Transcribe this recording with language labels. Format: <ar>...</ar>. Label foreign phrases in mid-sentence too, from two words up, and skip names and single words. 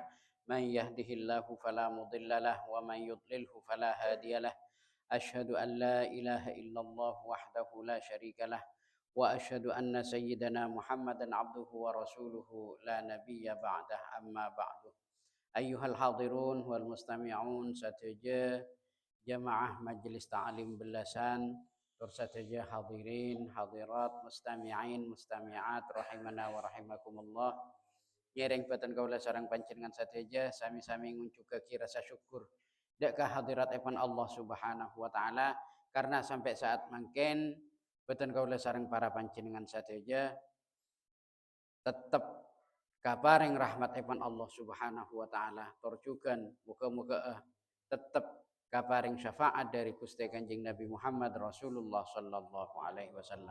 <ar>من يهده الله فلا مضل له ومن يضلل فلا هادي له. أشهد أن لا إله إلا الله وحده لا شريك له وأشهد أن سيدنا محمدا عبده ورسوله لا نبي بعده أما بعد. أيها الحاضرون والمستمعون</ar> <mad>sateja jamaah majelis ta'lim belasan tur sateja</mad> <ar>الحاضرين الحاضرات المستمعين المستمعات رحمنا ورحمكم الله.</ar> <mad>Nyereng batan kaula sareng panjenengan sateja sami-sami nguncukake rasa syukur dak hadirat epan Allah</mad> <ar>سبحانه وتعالى</ar> <id>karena sampai saat</id> <mad>mangken batan kaula sareng para panjenengan sateja tetap kaparing rahmat epan Allah</mad> <ar>سبحانه وتعالى</ar> <mad>torjukan muga-muga tetap kaparing syafaat dari Gusti Kanjeng Nabi Muhammad</mad> <ar>رسول الله صلى الله عليه وسلم.</ar>